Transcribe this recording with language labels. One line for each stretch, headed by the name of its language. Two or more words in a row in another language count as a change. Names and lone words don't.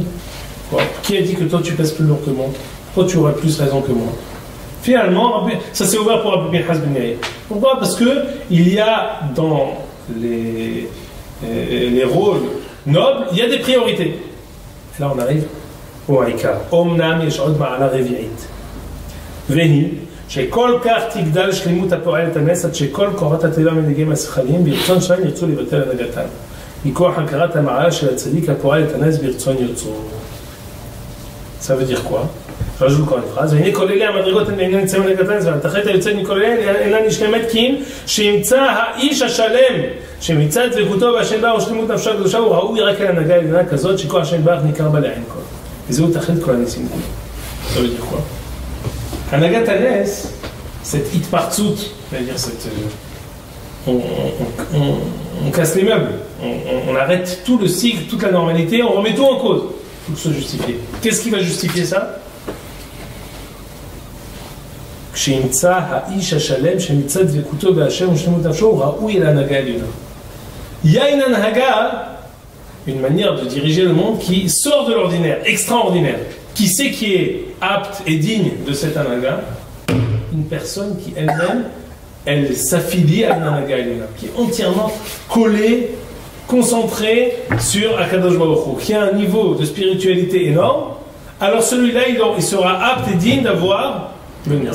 French: Qui a dit que toi, tu pèses plus lourd que moi? Toi, tu aurais plus raison que moi. Finalement, ça s'est ouvert pour Rabbi Pinhas Ben Yair. Pourquoi? Parce qu'il y a dans les rôles nobles, il y a des priorités. Et là, on arrive au Haïkar.
Hebrew: אמנם יש עוד מעלה רביעית והיא, שכל כך תגדל שלמות הפועלת הנס עד שכל קורת הטבע מנהיגים השכליים ברצון שלהם ירצו לבטל הנהגתם. מכוח הכרת המעלה של הצדיק הפועל את הנס ברצון ירצו.
French: Ça veut dire quoi? Je rajoute encore une phrase.
Hebrew: והנה כל אלה המדרגות הן אינן נמצאים להנהגת הנס והתכלית היוצאת מכל אלה אינן נשכמת כי אם שימצא האיש השלם שמצא דבקותו והשם בה ושלמות נפשו הקדושה הוא ראוי רק אל הנהגה עליונה כזאת שכוח השם ברך ניכר בה לעין כל. וזהו תכלית כל הניסים.
French: Ça veut dire quoi?
Hebrew: הנהגת הנס,
French: cette hitpartsut, c'est-à-dire on casse les meubles, on arrête tout le cycle, toute la normalité, on remet tout en cause pour se justifier. Qu'est-ce qui va justifier ça?
Hebrew: כשימצא האיש השלם שמצא דבקותו בהשם ושלמות נפשו הוא ראוי אל ההנהגה העליונה.
French: Il y a une הנהגה, une manière de diriger le monde qui sort de l'ordinaire, extraordinaire. Qui c'est qui est apte et digne de cette anaga? Une personne qui elle-même, elle s'affilie à une anaga, qui est entièrement collée concentré sur Akadosh Baruch Hu, qui a un niveau de spiritualité énorme, alors celui-là, il sera apte et digne d'avoir le Nes.